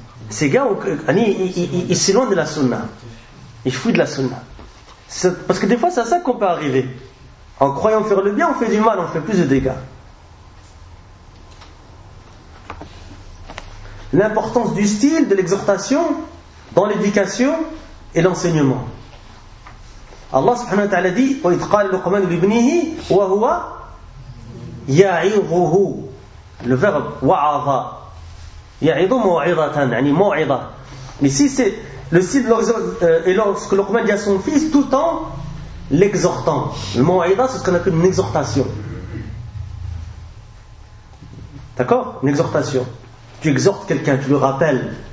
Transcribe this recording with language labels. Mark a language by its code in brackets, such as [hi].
[fr] C'est gars, il s'éloigne de la sunna. Il fuit de la sunna. Parce que des fois, c'est à ça qu'on peut arriver. En croyant faire le bien, on fait du mal, on fait plus de dégâts. L'importance du style, de l'exhortation dans l'éducation et l'enseignement. [ar] Allah subhanahu wa ta'ala dit « وَإِذْ قَالَ لُقْمَانُ لِبْنِهِ وَهُوَ يَعِظُهُ » [fr] Le verbe [ar] « وَعَظَ » يَعِظُ مُوْعِظَةً يعني مُوْعِظَة. [fr] Ici c'est le style et lorsque Luqman dit à son fils tout en l'exhortant. Le mu'idha, c'est ce qu'on appelle une exhortation. D'accord? Une exhortation. Tu exhortes quelqu'un, tu le rappelles.